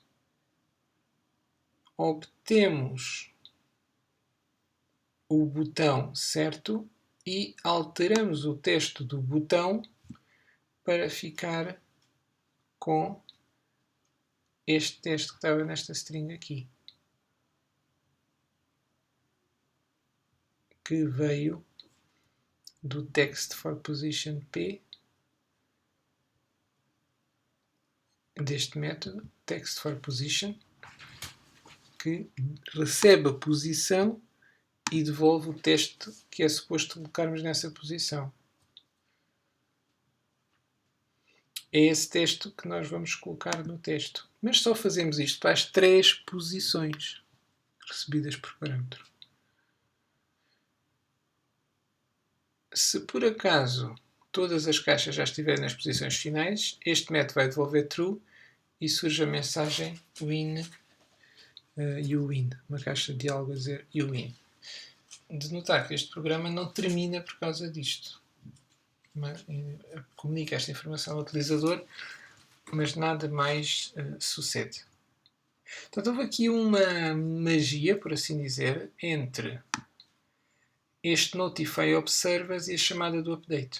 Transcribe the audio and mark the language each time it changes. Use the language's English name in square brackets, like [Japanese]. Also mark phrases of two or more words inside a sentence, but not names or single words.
[Portuguese] obtemos o botão certo e alteramos o texto do botão para ficar com este texto que estava nesta string aqui, que veio do [English] text for position P, [Portuguese] deste método, [English] text for position, [Portuguese] que recebe a posição e devolve o texto que é suposto colocarmos nessa posição. É esse texto que nós vamos colocar no texto. Mas só fazemos isto para as 3 posições recebidas por parâmetro. Se por acaso todas as caixas já estiverem nas posições finais, este método vai devolver true e surge a mensagem [English] win you win, [Portuguese] uma caixa de diálogo a dizer [English] you win. [Portuguese] De notar que este programa não termina por causa disto. Comunica esta informação ao utilizador, mas nada mais sucede. Portanto, houve aqui uma magia, por assim dizer, entre este Notify Observers e a chamada do update.